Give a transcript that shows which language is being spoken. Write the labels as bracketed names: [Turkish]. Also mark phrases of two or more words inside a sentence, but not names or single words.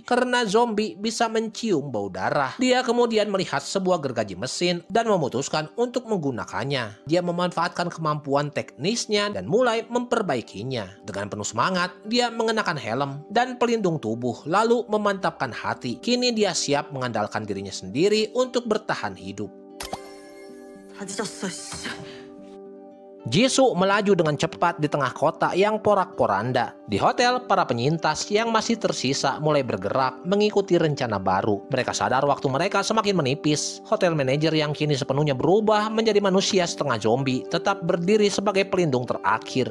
[Indonesian] Karena zombie bisa mencium bau darah. Dia kemudian melihat sebuah gergaji mesin dan memutuskan untuk menggunakannya. Dia memanfaatkan kemampuan teknisnya dan mulai memperbaikinya. Dengan penuh semangat, dia mengenakan helm dan pelindung tubuh lalu memantapkan hati. Kini dia siap mengandalkan dirinya sendiri untuk bertahan hidup. [Korean] 다 뒤졌어, 씨. [Indonesian] Jisoo melaju dengan cepat di tengah kota yang porak-poranda. Di hotel, para penyintas yang masih tersisa mulai bergerak mengikuti rencana baru. Mereka sadar waktu mereka semakin menipis. Hotel manajer yang kini sepenuhnya berubah menjadi manusia setengah zombie tetap berdiri sebagai pelindung terakhir.